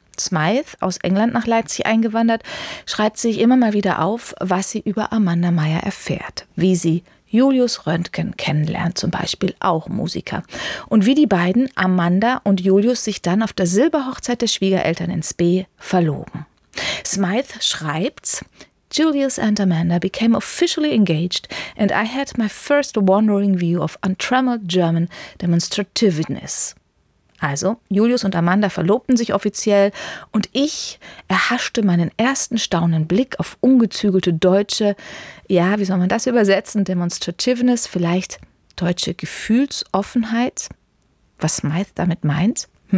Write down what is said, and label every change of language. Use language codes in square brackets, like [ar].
[de] Smyth, aus England nach Leipzig eingewandert, schreibt sich immer mal wieder auf, was sie über Amanda Meyer erfährt, wie sie Julius Röntgen kennenlernt, zum Beispiel auch Musiker. Und wie die beiden, Amanda und Julius, sich dann auf der Silberhochzeit der Schwiegereltern in Spee verloben. Smyth schreibt, [en] Julius and Amanda became officially engaged and I had my first wandering view of untrammeled German demonstrativeness. [de] Also, Julius und Amanda verlobten sich offiziell und ich erhaschte meinen ersten staunenden Blick auf ungezügelte deutsche, ja, wie soll man das übersetzen, Demonstrativeness, vielleicht deutsche Gefühlsoffenheit, was Smyth damit meint.